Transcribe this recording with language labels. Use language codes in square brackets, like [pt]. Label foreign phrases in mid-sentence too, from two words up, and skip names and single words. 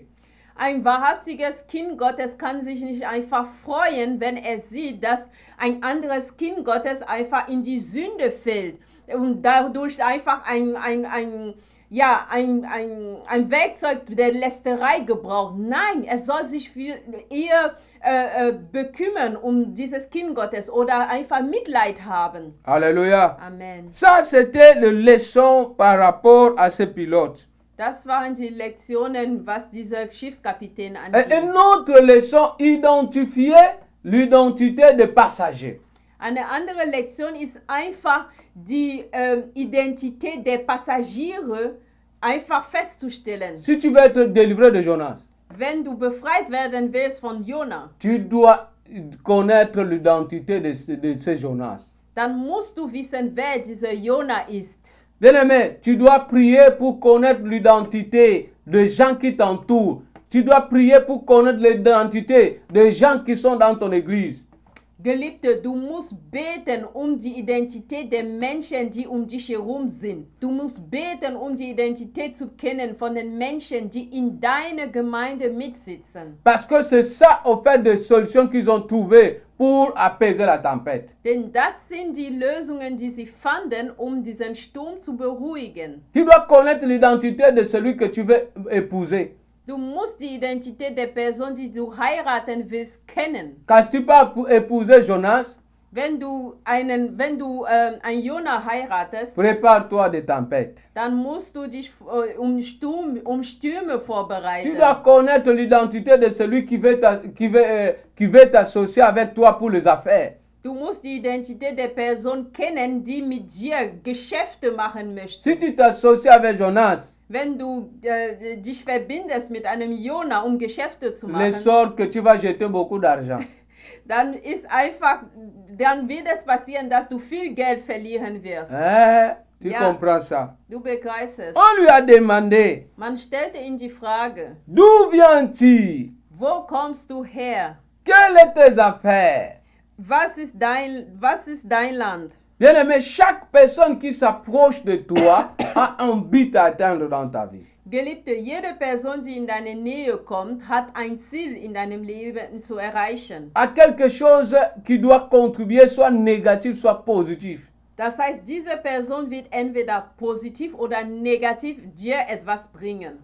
[de] Ein wahrhaftiges Kind Gottes kann sich nicht einfach freuen, wenn er sieht, dass ein anderes Kind Gottes einfach in die Sünde fällt und dadurch einfach ein Werkzeug der Lästerei gebraucht. Nein, er soll sich viel eher bekümmern um dieses Kind Gottes oder einfach Mitleid haben. [fr] Alléluia. Amen. Ça, c'était la leçon par rapport à ce pilote. [de] Das waren die Lektionen, was dieser Schiffskapitän [fr] Et [de] angeht. [fr] une autre leçon, identifier l'identité des passagers. [de] Eine andere Lektion ist einfach die Identität der Passagiere einfach festzustellen. [fr] Si tu veux être délivré de Jonas, [de] Wenn du befreit werden willst von Jona, [fr] tu dois connaître l'identité de ce Jonas. [de] dann musst du wissen, wer dieser Jona ist. [fr] Bien-aimé, tu dois prier pour connaître l'identité des gens qui t'entourent. Tu dois prier pour connaître l'identité des gens qui sont dans ton église. [de] Geliebte, du musst beten die Identität der Menschen, die dich herum sind. Du musst beten, die Identität zu kennen von den Menschen, die in deiner Gemeinde mitsitzen. [fr] Parce que c'est ça, au fait, des solutions qu'ils ont trouvées pour apaiser la tempête. [de] Denn das sind die Lösungen, die sie fanden, diesen Sturm zu beruhigen. [fr] Tu dois connaître l'identité de celui que tu veux épouser. [de] Du musst die Identität der Person, die du heiraten willst, kennen. [fr] Car si tu peux épouser Jonas, [de] Wenn du einen Jona heiratest, [fr] prépare-toi des tempêtes. [de] dann musst du dich Stürme vorbereiten. [fr] Tu dois connaître l'identité de celui qui veut t'associer avec toi pour les affaires. [de] Du musst die Identität der Person kennen, die mit dir Geschäfte machen möchte. [fr] Si tu t'associes avec Jonas, [de] Wenn du dich verbindest mit einem Jona, Geschäfte zu [fr] les [de] machen, [fr] sorts que tu vas jeter beaucoup d'argent. [de] dann wird es passieren, dass du viel Geld verlieren wirst. [fr] Tu [de] Ja. [fr] comprends ça? [de] Du begreifst es. [fr] On lui a demandé, [de] Man stellte ihm die Frage, [fr] d'où viens-tu? [de] wo kommst du her? [fr] Quelles sont tes affaires? [de] Was ist dein Land? [fr] Bien-aimé, chaque personne qui s'approche de toi a un but à atteindre dans ta vie. [de] Geliebte, jede Person, die in deine Nähe kommt, hat ein Ziel in deinem Leben zu erreichen. [fr] A quelque chose qui doit contribuer, soit négatif, soit positif. [de] Das heißt, diese Person wird entweder positiv oder negativ dir etwas bringen.